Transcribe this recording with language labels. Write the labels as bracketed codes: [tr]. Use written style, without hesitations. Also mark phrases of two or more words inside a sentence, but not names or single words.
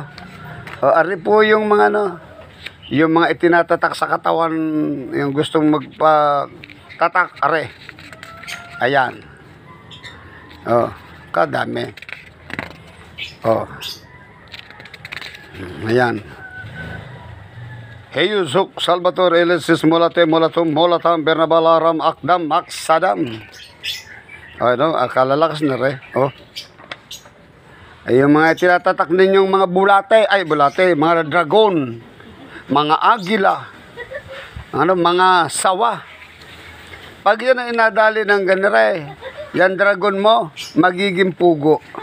[tl] Ari po yung mga ano, yung mga itinatatak sa katawan, yung gustong magpatatak, are. Ayan. Kadami. Ayan. Heyusuk Salvatore Elesis Molate Molatum Molatam Bernabalaram Akdam Maksadam. Akalalakas na rin. Ay, yung mga tinatatak ninyong mga bulate, mga dragon, mga agila, mga sawa. Pag yan ang inadali ng ganire, yan dragon mo, magiging pugo.